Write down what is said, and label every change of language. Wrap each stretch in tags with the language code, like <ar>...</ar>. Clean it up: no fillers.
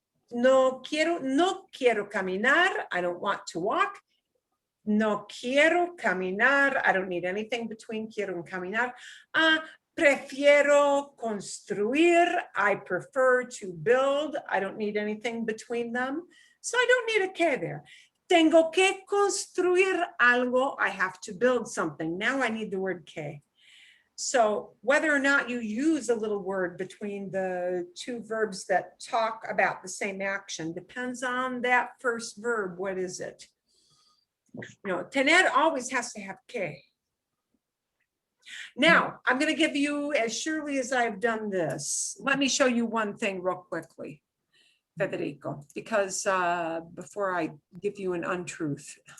<es>No quiero caminar.</es> <en>I don't want to walk.</en> <es>No quiero caminar.</es> <en>I don't need anything between quiero and caminar.</en> <es>Prefiero construir.</es> <en>I prefer to build. I don't need anything between them. So I don't need a que there.</en> <es>Tengo que construir algo.</es> <en>I have to build something. Now I need the word que. So whether or not you use a little word between the two verbs that talk about the same action depends on that first verb. What is it? Tener always has to have que. Now, I'm going to give you, as surely as I've done this, let me show you one thing real quickly, Federico, because before I give you an untruth.</en>